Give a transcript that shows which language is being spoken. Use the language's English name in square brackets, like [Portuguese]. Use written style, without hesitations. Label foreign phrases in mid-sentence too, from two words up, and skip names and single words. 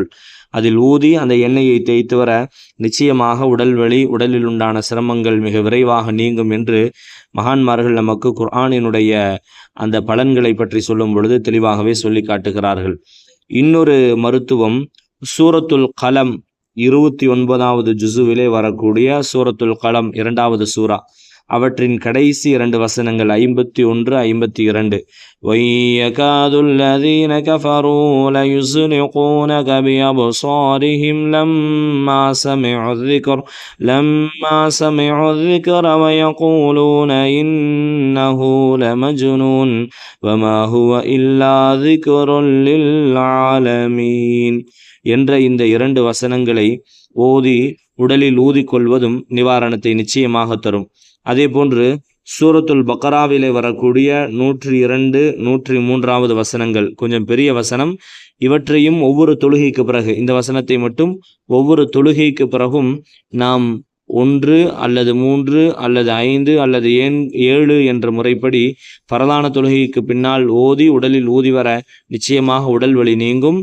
[Tamil] அதில் ஊதி அந்த எண்ணெயை தேய்த்து வர நிச்சயமாக உடல்வலி, உடலில் உண்டான சிரமங்கள் மிக விரைவாக நீங்கும் என்று மகான்மார்கள் நமக்கு குர்ஆனினுடைய அந்த பலன்களை பற்றி சொல்லும் பொழுது தெளிவாகவே சொல்லி காட்டுகிறார்கள். இன்னொரு மருத்துவம் சூரத்துல் கலம் 29வது ஜுசுவிலே வரக்கூடிய சூரத்துல் கலம் 2வது சூரா, அவற்றின் கடைசி 2 வசனங்கள் 51, 52 [Arabic] وَيَكَادُ الَّذِينَ كَفَرُوا لَيُزْلِقُونَكَ بِأَبْصَارِهِمْ لَمَّا سَمِعُوا الذِّكْرَ وَيَقُولُونَ إِنَّهُ لَمَجْنُونٌ وَمَا هُوَ إِلَّا ذِكْرٌ لِلْعَالَمِينَ [Tamil] என்ற இந்த 2 வசனங்களை ஓதி உடலில் ஊதிக்கொள்வதும் நிவாரணத்தை நிச்சயமாக தரும். அதே போன்று சூரத்துல் பக்ராவிலே வரக்கூடிய 102, 103வது வசனங்கள் கொஞ்சம் பெரிய வசனம். இவற்றையும் ஒவ்வொரு தொழுகைக்கு பிறகு, இந்த வசனத்தை மட்டும் ஒவ்வொரு தொழுகைக்கு பிறகும் நாம் 1 அல்லது 3 அல்லது 5 அல்லது 7 என்ற முறைப்படி பரதான தொழுகைக்கு பின்னால் ஓதி உடலில் ஊதி வர நிச்சயமாக உடல் வலி நீங்கும்.